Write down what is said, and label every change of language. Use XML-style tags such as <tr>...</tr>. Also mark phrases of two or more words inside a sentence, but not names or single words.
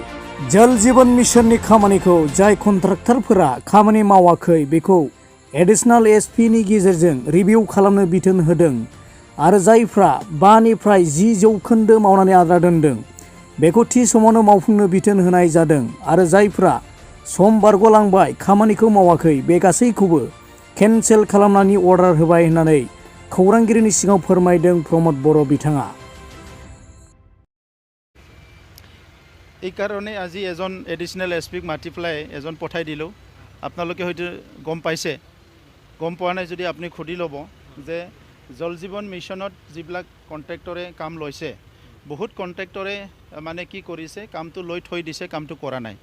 <brx>जल जीवन मिशननि खामानिखौ जाय कन्ट्राक्टरफोरा खामानि मावाखै बेखौ एडिशनेल SP नि गेजेरजों रिभिउ खालामनो बिथोन होदों आरो जायफ्रा 5निफ्राय 10% मावनानै आद्रा दोनदों बेखौ थि समावनो मावफुंनो बिथोन होनाय जादों आरो जायफ्रा सम बारग'लांबाय खामानिखौ मावाखै बे गासैखौबो केन्सेल खालामनायनि अर्डार होबाय होननानै खौरांगिरिनि सिगाङाव फोरमायदों प्रमद बर' बिथाङा।</brx> <as>এই কাৰণে আজি এজন এডিশনেল SP মাতি পেলাই এজন পঠাই দিলোঁ। আপোনালোকে হয়তো গম পাইছে, গম পোৱা নাই যদি আপুনি সুধি ল'ব যে জল জীৱন মিছনত যিবিলাক কণ্ট্ৰেক্টৰে কাম লৈছে, বহুত কণ্ট্ৰেক্টৰে মানে কি কৰিছে, কামটো লৈ থৈ দিছে, কামটো কৰা নাই।</as>